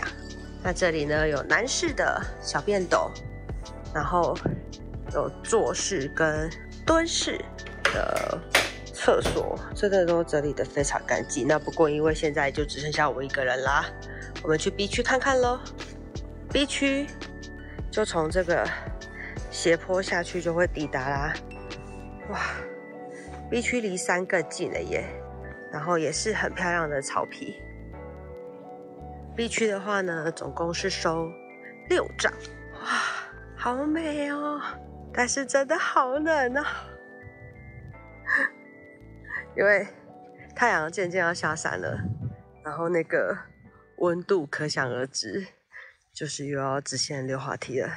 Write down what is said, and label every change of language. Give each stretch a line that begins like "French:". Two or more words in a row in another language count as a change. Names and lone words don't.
Chinese: 那這裡呢有男士的小便斗，然後有坐式跟蹲式的廁所真的都整理得非常乾淨。那不過因為現在就只剩下我一個人啦，我們去 B 區看看咯。B 區就從這個斜坡下去就會抵達啦。哇 ，B 區離山更近了耶，然後也是很漂亮的草皮。B 區的話呢，總共是收6帳，哇，好美哦！但是真的好冷哦，因為太陽漸漸要下山了，然後那個溫度可想而知，就是又要直線溜滑梯了。